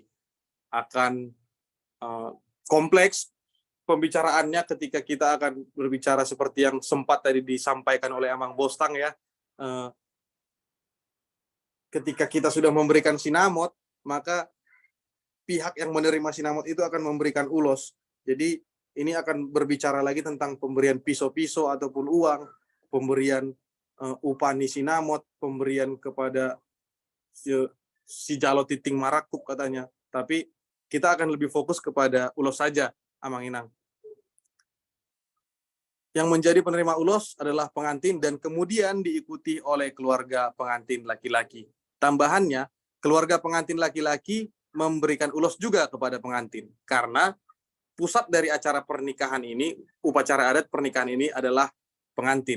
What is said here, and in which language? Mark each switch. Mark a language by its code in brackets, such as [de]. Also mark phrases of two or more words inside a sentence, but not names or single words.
[id] Akan kompleks pembicaraannya ketika kita akan berbicara seperti yang sempat tadi disampaikan oleh Amang Bostang ya. Ketika kita sudah memberikan sinamot, maka pihak yang menerima sinamot itu akan memberikan ulos. Jadi ini akan berbicara lagi tentang pemberian piso-piso ataupun uang, pemberian [bbc] upani sinamot, [id] pemberian kepada [bbc] si jalo titing marakup [id] katanya. Tapi kita akan lebih fokus kepada ulos saja, Amang Inang. Yang menjadi penerima ulos adalah pengantin dan kemudian diikuti oleh keluarga pengantin laki-laki. Tambahannya, keluarga pengantin laki-laki memberikan ulos juga kepada pengantin, karena pusat dari acara pernikahan ini, upacara adat pernikahan ini adalah pengantin.